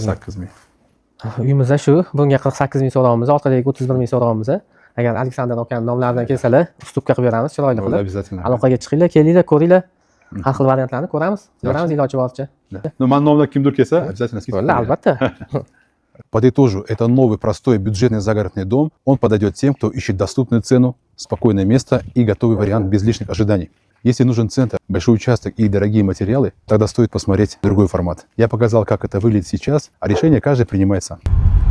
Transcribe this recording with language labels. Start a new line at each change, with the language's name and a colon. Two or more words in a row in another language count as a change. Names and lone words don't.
Uzbek: 48 ming. Uyimizda shu, bunga 48 ming so'raymiz, orqadagi 31 ming so'raymiz. Agar Aleksandr akaning nomlaridan kelsalar, ustupga qilib beramiz, chiroyli qilib.
Russian: Обязательно.
Uzbek: Aloqaga chiqinglar, kelinglar, ko'ringlar. Har xil variantlarni ko'ramiz, ko'ramiz iloji boricha. Ну, ман nomlab kimdir kelsa,
Russian: обязательно скидка.
Uzbek: Bo'ldi, albatta.
Russian: Подытожу, это новый, простой, бюджетный загородный дом. Он подойдет тем, кто ищет доступную цену, спокойное место и готовый вариант без лишних ожиданий. Если нужен центр, большой участок и дорогие материалы, тогда стоит посмотреть другой формат. Я показал, как это выглядит сейчас, а решение каждый принимает сам.